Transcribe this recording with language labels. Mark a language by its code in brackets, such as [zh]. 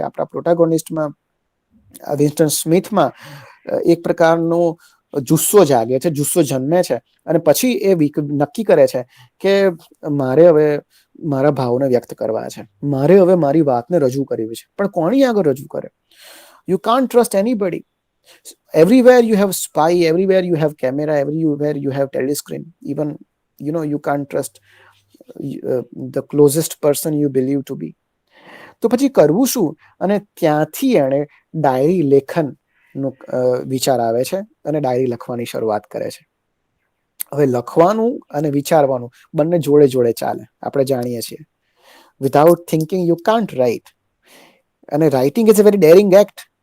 [gu] આપણા પ્રોટાગોનિસ્ટમાં વિન્સ્ટન સ્મિથમાં એક પ્રકારનો જુસ્સો જાગે છે, જુસ્સો જન્મે છે. અને પછી એ નક્કી કરે છે કે મારે હવે મારા ભાવને વ્યક્ત કરવા છે, મારે હવે મારી વાતને રજૂ કરવી છે. પણ કોની આગળ રજૂ કરે? [en] You can't trust anybody. Everywhere you have spy, everywhere you have camera, everywhere you have telescreen. Even you can't trust the closest person you believe to be. [gu] તો પછી કરવું શું? અને ત્યાંથી એણે ડાયરી લેખનનો વિચાર આવે છે અને ડાયરી લખવાની શરૂઆત કરે છે. હવે લખવાનું અને વિચારવાનું બંને જોડે જોડે ચાલે, આપણે જાણીએ છીએ. [en] Without thinking you can't write. [gu] અને [en] Writing is a very daring act.